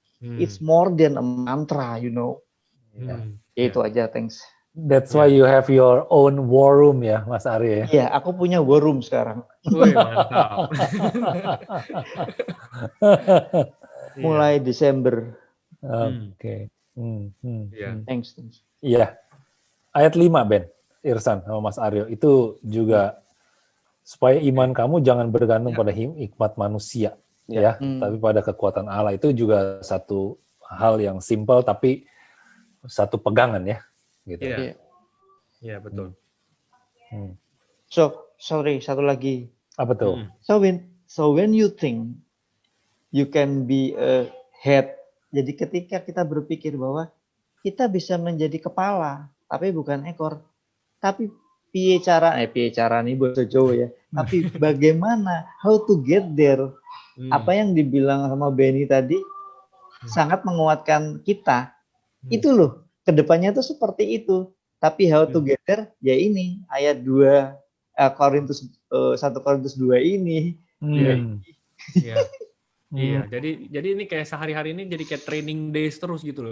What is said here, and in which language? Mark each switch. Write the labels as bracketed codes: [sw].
[en] It's more than a mantra, you know. [id] Ya itu aja, thanks. [en] That's why you have your own war room ya, Mas Arya. [id] Iya, aku punya war room sekarang. Wih, mantap. Mulai Desember. Oke. [en] Thanks. [id] Iya. Ayat 5, Ben, Irsan sama Mas Aryo, itu juga supaya iman kamu jangan bergantung pada hikmat manusia, ya, tapi pada kekuatan Allah. Itu juga satu hal yang simple tapi satu pegangan ya, gitu. Iya, betul. [en] So, sorry, [id] satu lagi. Apa tuh? [en] So when you think you can be a head, [id] jadi ketika kita berpikir bahwa kita bisa menjadi kepala, tapi bukan ekor, tapi piye cara nih bahasa Jawa ya. Tapi bagaimana, [en] how to get there? [id] Apa yang dibilang sama Benny tadi sangat menguatkan kita. Itu loh, kedepannya tuh seperti itu. Tapi [en] how to get there? [id] Ya ini ayat 2 1 Korintus 2 ini. Iya, jadi ini kayak sehari-hari ini jadi kayak training days terus gitu loh.